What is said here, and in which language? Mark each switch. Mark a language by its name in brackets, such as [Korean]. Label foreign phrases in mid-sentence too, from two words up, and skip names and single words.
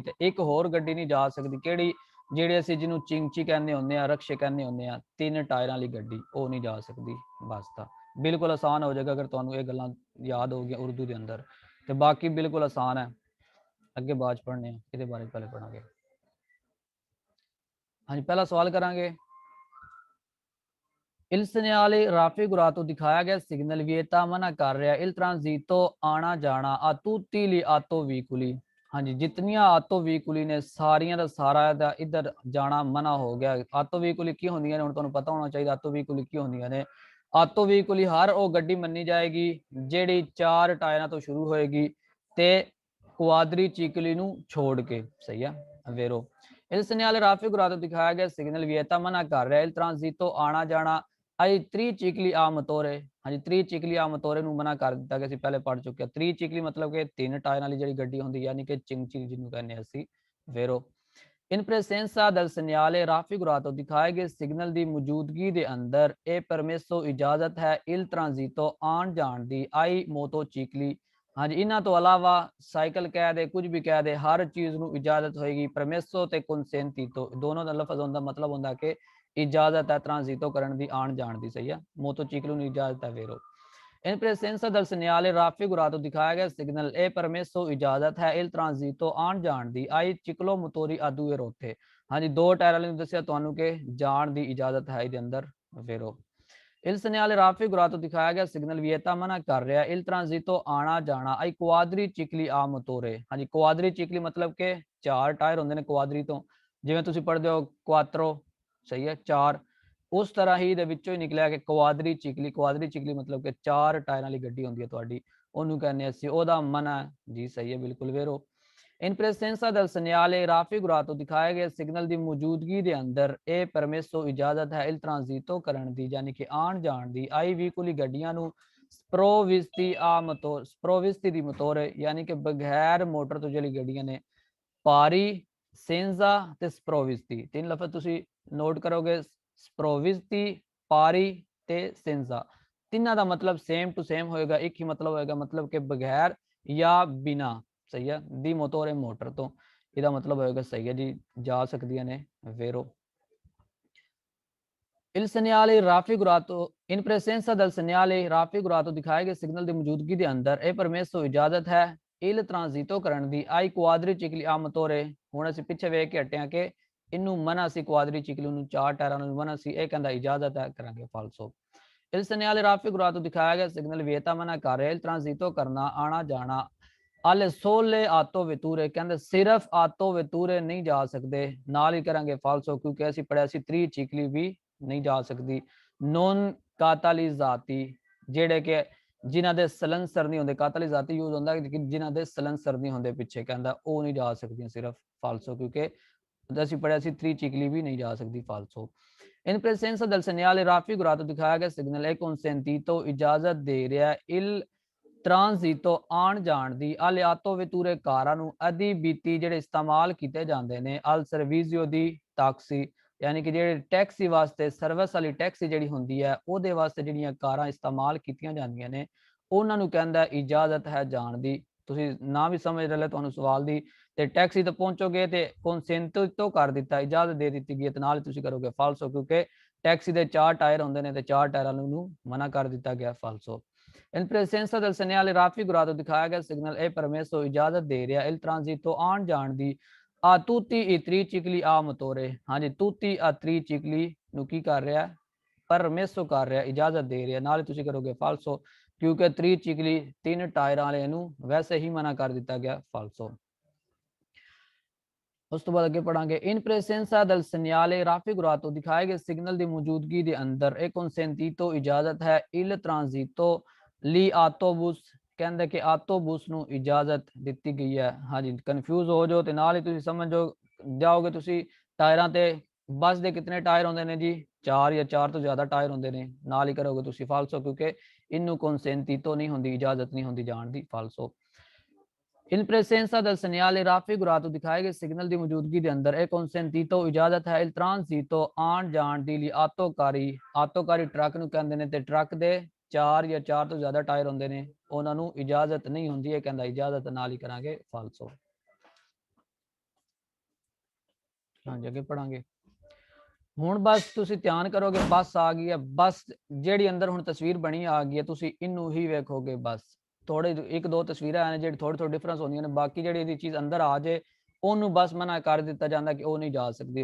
[Punjabi] ਤੇ ਇੱਕ ਹੋਰ ਗੱਡੀ ਨਹੀਂ ਜਾ ਸਕਦੀ, ਕਿਹੜੀ, ਜਿਹੜੇ ਅਸੀਂ ਜਿਹਨੂੰ ਚਿੰਚੀ ਕਹਿੰਦੇ ਹੁੰਦੇ ਆ, ਰਕਸ਼ੇ ਕਹਿੰਦੇ ਹੁੰਦੇ ਆ, 3 ਟਾਇਰਾਂ ਵਾਲੀ ਗੱਡੀ, ਉਹ ਨਹੀਂ ਜਾ ਸਕਦੀ। ਬਸ ਤਾਂ ਬਿਲਕੁਲ ਆਸਾਨ ਹੋ ਜਾਏਗਾ ਅਗਰ ਤੁਹਾਨੂੰ ਇਹ ਗੱਲਾਂ ਯਾਦ ਹੋ ਗਈਆਂ ਉਰਦੂ ਦੇ ਅੰਦਰ, ਤੇ ਬਾਕੀ ਬਿਲਕੁਲ ਆਸਾਨ ਹੈ। ਅੱਗੇ ਬਾਅਦ 'ਚ ਪੜ੍ਹਨੇ ਆ, ਇਹਦੇ ਬਾਰੇ ਪਹਿਲੇ ਪੜਾਂਗੇ। ਹਾਂਜੀ, ਪਹਿਲਾ ਸਵਾਲ ਕਰਾਂਗੇ। [Italian] il segnale raffigurato [Punjabi] ਦਿਖਾਇਆ ਗਿਆ ਸਿਗਨਲ ਵਿਏਤਾ ਮਨਾ ਕਰ ਰਿਹਾ [Italian] il transito [Punjabi] ਆਣਾ ਜਾਣਾ [Italian] a tutti gli auto veicoli, [Punjabi] ਹਾਂਜੀ ਜਿਤਨੀਆਂ [Italian] auto veicoli [Punjabi] ਨੇ ਸਾਰੀਆਂ ਦਾ ਸਾਰਾ ਦਾ ਇੱਧਰ ਜਾਣਾ ਮਨਾ ਹੋ ਗਿਆ। [Italian] auto veicoli [Punjabi] ਕੀ ਹੁੰਦੀਆਂ ਨੇ ਹੁਣ ਤੁਹਾਨੂੰ ਪਤਾ ਹੋਣਾ ਚਾਹੀਦਾ। [Italian] auto veicoli [Punjabi] ਕੀ ਹੁੰਦੀਆਂ ਨੇ, [Italian] auto veicoli [Punjabi] ਹਰ ਉਹ ਗੱਡੀ ਮੰਨੀ ਜਾਏਗੀ ਜਿਹੜੀ 4 ਟਾਇਰਾਂ ਤੋਂ ਸ਼ੁਰੂ ਹੋਏਗੀ ਤੇ [Italian] quadri cicli [Punjabi] ਨੂੰ ਛੋੜ ਕੇ, ਸਹੀ ਹੈ। ਵੇਰੋ [Italian] il segnale raffigurato [Punjabi] ਦਿਖਾਇਆ ਗਿਆ ਸਿਗਨਲ ਵਿਏਤਾ ਮਨਾ ਕਰ ਰਿਹਾ [Italian] il transito [Punjabi] ਆਣਾ ਜਾਣਾ [Italian] ai tricicli a motore, [Punjabi] ਹਾਂ ਜੀ [Italian] tricicli a motore [Punjabi] ਨੂੰ ਮਨਾ ਕਰ ਦਿੱਤਾ ਗਿਆ। ਅਸੀਂ ਪਹਿਲੇ ਪੜ ਚੁੱਕੇ ਹਾਂ। ਤ੍ਰਿਚਿਕਲੀ ਮਤਲਬ ਕਿ 3 ਟਾਇਰ ਵਾਲੀ ਜਿਹੜੀ ਗੱਡੀ ਹੁੰਦੀ, ਯਾਨੀ ਕਿ ਚਿੰਚੀ ਜਿਹਨੂੰ ਕਹਿੰਦੇ ਆ ਅਸੀਂ, ਵੇਰੋ। [Italian] in presenza del segnale raffigurato [Punjabi] ਦਿਖਾਏ ਗਏ ਸਿਗਨਲ ਦੀ ਮੌਜੂਦਗੀ ਦੇ ਅੰਦਰ ਇਹ ਪਰਮੇਸੋ ਇਜਾਜ਼ਤ ਹੈ [Italian] il transito [Punjabi] ਆਣ ਜਾਣ ਦੀ [Italian] ai motocicli, [Punjabi] ਹਾਂਜੀ ਇਹਨਾਂ ਤੋਂ ਇਲਾਵਾ ਸਾਈਕਲ ਕਹਿ ਦੇ, ਕੁਝ ਵੀ ਕਹਿ ਦੇ, ਹਰ ਚੀਜ਼ ਨੂੰ ਇਜਾਜ਼ਤ ਹੋਏਗੀ। ਪਰਮੇਸੋ ਤੇ consentito ਦੋਨੋਂ ਦਾ ਲਫ਼ਜ਼ ਹੁੰਦਾ, ਮਤਲਬ ਹੁੰਦਾ ਕਿ ਇਜਾਜ਼ਤ ਹੈ ਟ੍ਰਾਂਜ਼ਿਟੋ ਕਰਨ ਦੀ, ਆਣ ਜਾਣ ਦੀ, ਸਹੀ ਹੈ। ਮੋਟੋਚਿਕਲੋ ਨੂੰ ਇਜਾਜ਼ਤ ਹੈ, ਵੇਰੋ। [Italian] in presenza del segnale raffigurato [Punjabi] ਦਿਖਾਇਆ ਗਿਆ ਸਿਗਨਲ ਇਹ ਪਰਮੇਸੋ ਇਜਾਜ਼ਤ ਹੈ [Italian] il transito [Punjabi] ਆਣ ਜਾਣ ਦੀ [Italian] ai ciclomotori a due ruote, [Punjabi] ਹਾਂਜੀ 2 ਟਾਇਰ ਵਾਲੇ ਨੂੰ ਦੱਸਿਆ ਤੁਹਾਨੂੰ ਕਿ ਜਾਣ ਦੀ ਇਜਾਜ਼ਤ ਹੈ ਇਹਦੇ ਅੰਦਰ, ਵੇਰੋ। [Italian] il segnale raffigurato [Punjabi] ਦਿਖਾਇਆ ਗਿਆ ਸਿਗਨਲ ਵਿਏਤਾ ਮਨਾ ਕਰ ਰਿਹਾ [Italian] il transito [Punjabi] ਆਣਾ ਜਾਣਾ [Italian] ai quadricicli a motore, [Punjabi] ਹਾਂਜੀ ਕੁਆਦਰੀਚਿਕਲੀ ਮਤਲਬ ਕਿ 4 ਟਾਇਰ ਹੁੰਦੇ ਨੇ ਕੁਆਦਰੀ ਤੋਂ, ਜਿਵੇਂ ਤੁਸੀਂ ਪੜ੍ਹਦੇ ਹੋ ਕੁਆਤਰੋ, ਸਹੀ ਹੈ 4, ਉਸ ਤਰ੍ਹਾਂ ਹੀ ਦੇ ਵਿੱਚੋਂ ਹੀ ਨਿਕਲਿਆ ਕਿ ਕੁਆਦਰੀ ਮਤਲਬ ਕਿ 4 ਟਾਇਰਾਂ ਵਾਲੀ ਗੱਡੀ ਹੁੰਦੀ ਹੈ ਤੁਹਾਡੀ, ਉਹਨੂੰ ਕਹਿੰਦੇ ਅਸੀਂ, ਉਹਦਾ ਮਨਾ ਜੀ ਸਹੀ ਹੈ ਬਿਲਕੁਲ ਵੇਰੋ। [Italian] In presenza del segnale raffigurato [Punjabi] ਦਿਖਾਏ ਗਏ ਸਿਗਨਲ ਦੀ ਮੌਜੂਦਗੀ ਦੇ ਅੰਦਰ ਇਹ ਪਰਮਿਸੋ ਇਜਾਜ਼ਤ ਹੈ [Italian] il transito [Punjabi] ਕਰਨ ਦੀ, ਯਾਨੀ ਕਿ ਆਣ ਜਾਣ ਦੀ, [Italian] ai veicoli [Punjabi] ਗੱਡੀਆਂ ਨੂੰ [Italian] sprovvisti a [Punjabi] ਮੋਟਰ, [Italian] sprovvisti di motore [Punjabi] ਯਾਨੀ ਕਿ ਬਗੈਰ ਮੋਟਰ ਤੋਂ ਜਿਹੜੀ ਗੱਡੀਆਂ ਨੇ, ਪਾਰੀ, ਸੇਂਜ਼ਾ ਤੇ sprovvisti, ਤਿੰਨ ਲਫ਼ਜ਼ ਤੁਸੀਂ ਨੋਟ ਕਰੋਗੇ, sprovvisti, ਪਾਰੀ ਤੇ ਸੇਂਜ਼ਾ, ਤਿੰਨਾਂ ਦਾ ਮਤਲਬ [English] same to same [Punjabi] ਹੋਏਗਾ, ਇੱਕ ਹੀ ਮਤਲਬ ਹੋਏਗਾ, मतलब ਕਿ ਬਗੈਰ ਜਾਂ ਬਿਨਾ, ਸਹੀ ਹੈ, [Italian] di motore [Punjabi] ਮੋਟਰ ਤੋਂ, ਇਹਦਾ ਮਤਲਬ ਹੋਏਗਾ ਸਹੀ ਹੈ ਜੀ, ਜਾ ਸਕਦੀਆਂ ਨੇ वेरो। [Italian] Il segnale raffigurato in presenza del segnale raffigurato [Punjabi] ਦਿਖਾਏ ਗਏ ਸਿਗਨਲ ਦੀ ਮੌਜੂਦਗੀ ਦੇ ਅੰਦਰ ਇਹ ਪਰਮਿਸੋ ਇਜਾਜ਼ਤ ਹੈ [Italian] il transito [Punjabi] ਕਰਨ ਦੀ, [Italian] ai quadricicli a motore, [Punjabi] ਹੁਣ ਅਸੀਂ ਪਿੱਛੇ ਵੇਖ ਕੇ ਹਟਿਆ ਕਿ ਇਹਨੂੰ ਮਨਾ ਸੀ, ਕੁਆਦਰੀਚਿਕਲੀ ਨੂੰ 4 ਟਾਇਰਾਂ ਨੂੰ ਮਨਾ ਸੀ, ਇਹ ਕਹਿੰਦਾ ਇਜਾਜ਼ਤ ਹੈ, ਕਰਾਂਗੇ ਫਾਲਸੋ। [Italian] il segnale raffigurato [Punjabi] ਦਿਖਾਇਆ ਗਿਆ ਸਿਗਨਲ ਵੇਤਾ ਮਨਾ ਕਰ ਰਿਹਾ [Italian] il transito [Punjabi] ਕਰਨਾ, ਆਣਾ ਜਾਣਾ, [Italian] alle sole auto vetture [Punjabi] ਕਹਿੰਦੇ ਸਿਰਫ [Italian] auto vetture [Punjabi] ਨਹੀਂ ਜਾ ਸਕਦੇ, ਨਾਲ ਹੀ ਕਰਾਂਗੇ ਫਾਲਸੋ ਕਿਉਂਕਿ ਅਸੀਂ ਪੜਿਆ ਸੀ ਤ੍ਰਿਚਿਕਲੀ ਵੀ ਨਹੀਂ ਜਾ ਸਕਦੀ। [Italian] non catalizzati [Punjabi] ਜਿਹੜੇ ਕਿ ਜਿਨ੍ਹਾਂ ਦੇ ਸਲੈਂਸਰ ਨਹੀਂ ਹੁੰਦੇ, ਕਾਤਾਲੀਜ਼ਾਤੀ ਯੂਜ਼ ਹੁੰਦਾ ਕਿ ਜਿਨ੍ਹਾਂ ਦੇ ਸਲੈਂਸਰ ਨਹੀਂ ਹੁੰਦੇ ਪਿੱਛੇ, ਕਹਿੰਦਾ ਉਹ ਨਹੀਂ ਜਾ ਸਕਦੀਆਂ ਸਿਰਫ ਫਾਲਸੋ ਕਿਉਂਕਿ ਅਸੀਂ ਪੜਿਆ ਸੀ ਤ੍ਰਿਚਿਕਲੀ ਵੀ ਨਹੀਂ ਜਾ ਸਕਦੀ ਫਾਲਸੋ। [Italian] in presenza del segnale raffigurato [Punjabi] ਦਿਖਾਇਆ ਗਿਆ ਸਿਗਨਲ ਇਹ consentito ਇਜਾਜ਼ਤ ਦੇ ਰਿਹਾ [Italian] il transito [Punjabi] ਆਣ ਜਾਣ ਦੀ, [Italian] alle auto vetture [Punjabi] ਕਾਰਾਂ ਨੂੰ, ਅਦੀ ਬੀਤੀ ਜਿਹੜੇ ਇਸਤੇਮਾਲ ਕੀਤੇ ਜਾਂਦੇ ਨੇ, [Italian] al servizio di taxi [Punjabi] ਯਾਨੀ ਕਿ ਜਿਹੜੇ ਟੈਕਸੀ ਵਾਸਤੇ ਸਰਵਿਸ ਵਾਲੀ ਟੈਕਸੀ ਜਿਹੜੀ ਹੁੰਦੀ ਹੈ ਉਹਦੇ ਵਾਸਤੇ ਜਿਹੜੀਆਂ ਕਾਰਾਂ ਇਸਤੇਮਾਲ ਕੀਤੀਆਂ ਜਾਂਦੀਆਂ ਨੇ ਉਹਨਾਂ ਨੂੰ ਕਹਿੰਦਾ ਇਜਾਜ਼ਤ ਹੈ ਜਾਣ ਦੀ। ਤੁਸੀਂ ਨਾ ਵੀ ਸਮਝ ਰਹੇ ਤੁਹਾਨੂੰ ਸਵਾਲ ਦੀ, ਤੇ ਟੈਕਸੀ ਤੇ ਪਹੁੰਚੋਗੇ ਤੇ consentito ਕਰ ਦਿੱਤਾ, ਇਜਾਜ਼ਤ ਦੇ ਦਿੱਤੀ ਗਈ, ਤੇ ਨਾਲ ਤੁਸੀਂ ਕਰੋਗੇ ਫਾਲਸੋ ਕਿਉਂਕਿ ਟੈਕਸੀ ਦੇ 4 ਟਾਇਰ ਹੁੰਦੇ ਨੇ ਤੇ 4 ਟਾਇਰਾਂ ਨੂੰ ਮਨਾ ਕਰ ਦਿੱਤਾ ਗਿਆ ਫਾਲਸੋ। [Italian] in presenza del segnale raffigurato [Punjabi] ਦਿਖਾਇਆ ਗਿਆ ਸਿਗਨਲ ਇਹ ਪਰਮਿਸੋ ਇਜਾਜ਼ਤ ਦੇ ਰਿਹਾ [Italian] il transito [Punjabi] ਆਣ ਜਾਣ ਦੀ, [Italian] a tutti i tricicli a motore, [Punjabi] ਹਾਂਜੀ [Italian] tutti a tricicli [Punjabi] ਨੂੰ ਕੀ ਕਰ ਰਿਹਾ, ਪਰਮਿਸੋ ਕਰ ਰਿਹਾ, ਇਜਾਜ਼ਤ ਦੇ ਰਿਹਾ, ਨਾਲ ਤੁਸੀਂ ਕਰੋਗੇ ਫਾਲਸੋ ਕਿਉਂਕਿ ਤ੍ਰਿਚਿਕਲੀ 3 ਟਾਇਰਾਂ ਵਾਲੇ ਨੂੰ ਵੈਸੇ ਹੀ ਮਨਾ ਕਰ ਦਿੱਤਾ ਗਿਆ ਫਾਲਸੋ। ਉਸ ਤੋਂ ਬਾਅਦ ਅੱਗੇ ਪੜਾਂਗੇ [Italian] in presenza del segnale raffigurato [Punjabi] ਦਿਖਾਏ ਗਏ ਸਿਗਨਲ ਦੀ ਮੌਜੂਦਗੀ ਦੇ ਅੰਦਰ ਇਹ consentito ਇਜਾਜ਼ਤ ਹੈ [Italian] il transito [Punjabi] ਲਈ ਆਟੋਬੂਸ, ਕਹਿੰਦੇ ਕਿ ਆਟੋਬੂਸ ਨੂੰ ਇਜਾਜ਼ਤ ਦਿੱਤੀ ਗਈ ਹੈ। ਹਾਂਜੀ ਕਨਫਿਊਜ਼ ਹੋ ਜਾਓ ਤੇ ਨਾਲ ਹੀ ਤੁਸੀਂ ਸਮਝ ਜਾਓਗੇ ਤੁਸੀਂ ਟਾਇਰਾਂ ਤੇ, ਬੱਸ ਦੇ ਕਿੰਨੇ ਟਾਇਰ ਹੁੰਦੇ ਨੇ ਜੀ, 4 ਜਾਂ 4 ਤੋਂ ਜ਼ਿਆਦਾ ਟਾਇਰ ਹੁੰਦੇ ਨੇ, ਨਾਲ ਹੀ ਕਰੋਗੇ ਤੁਸੀਂ ਫਾਲਸੋ ਕਿਉਂਕਿ ਇਹਨੂੰ consentito ਨਹੀਂ ਹੁੰਦੀ, ਇਜਾਜ਼ਤ ਨਹੀਂ ਹੁੰਦੀ ਜਾਣ ਦੀ ਫਾਲਸੋ। [Italian] in presenza del segnale raffigurato [Punjabi] ਦਿਖਾਏ ਗਏ ਸਿਗਨਲ ਦੀ ਮੌਜੂਦਗੀ ਦੇ ਅੰਦਰ ਇਹ consentito ਇਜਾਜ਼ਤ ਹੈ [Italian] il transito [Punjabi] ਆਣ ਜਾਣ ਦੀ ਲਈ ਆਟੋਕਾਰੀ ਟਰੱਕ ਨੂੰ ਕਹਿੰਦੇ ਨੇ, ਤੇ ਟਰੱਕ ਦੇ 4 ਜਾਂ 4 ਤੋਂ ਜ਼ਿਆਦਾ ਟਾਇਰ ਹੁੰਦੇ ਨੇ ਉਹਨਾਂ ਨੂੰ ਇਜਾਜ਼ਤ ਨਹੀਂ ਹੁੰਦੀ, ਇਹ ਕਹਿੰਦਾ ਇਜਾਜ਼ਤ, ਨਾਲ ਹੀ ਕਰਾਂਗੇ ਫਾਲਸੋ। ਹਾਂਜੀ ਅੱਗੇ ਪੜਾਂਗੇ। ਹੁਣ ਬਸ ਤੁਸੀਂ ਧਿਆਨ ਕਰੋਗੇ, ਬੱਸ ਆ ਗਈ ਹੈ, ਬੱਸ ਜਿਹੜੀ ਅੰਦਰ ਹੁਣ ਤਸਵੀਰ ਬਣੀ ਆ ਗਈ ਹੈ, ਤੁਸੀਂ ਇਹਨੂੰ ਹੀ ਵੇਖੋਗੇ, ਬਸ ਥੋੜੇ 1-2 ਤਸਵੀਰਾਂ ਨੇ ਜਿਹੜੀ ਥੋੜੀ ਡਿਫਰੈਂਸ ਹੁੰਦੀਆਂ ਨੇ, ਬਾਕੀ ਜਿਹੜੀ ਇਹਦੀ ਚੀਜ਼ ਅੰਦਰ ਆ ਜੇ ਉਹਨੂੰ ਬਸ ਮਨਾ ਕਰ ਦਿੱਤਾ ਜਾਂਦਾ ਕਿ ਉਹ ਨਹੀਂ ਜਾ ਸਕਦੀ।